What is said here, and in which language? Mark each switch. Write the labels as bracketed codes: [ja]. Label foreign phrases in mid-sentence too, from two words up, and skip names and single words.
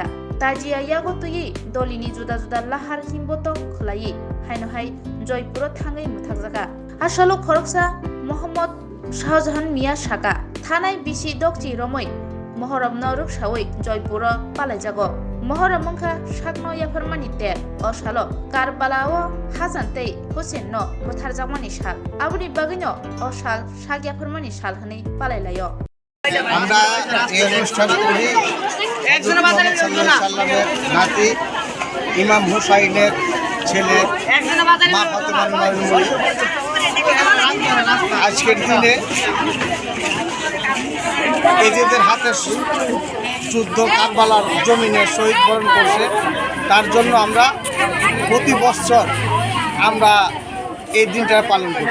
[trp] ताजिया यागो तुयि दलिनि जुदा जुदा लाहार हिमबोतक खलायि हायनोहाय जयपुर थाङै मुथाकजाका आसालो खरकसा मोहम्मद शाहजहान मिया साका थानाय बिसि दक्ति रमै महरम नरुक सावै जयपुर पालायजागो महरम मंखा साकनो याफरमानि ते असालो कारबालाओ हाजानते हुसेन न बुथारजागमानि साल आबुनि बागैनो असाल साक याफरमानि साल हनै पालायलायो [bn] আমরা এই অনুষ্ঠান করি সাল্লামের নাতি ইমাম হুসাইনের ছেলে মা ফাতেমা নূর আজকের দিনে এজেদের হাতে যুদ্ধ কারবালার জমিনে শহীদ বরণ করছে তার জন্য আমরা প্রতি বছর আমরা এই দিনটা পালন করি।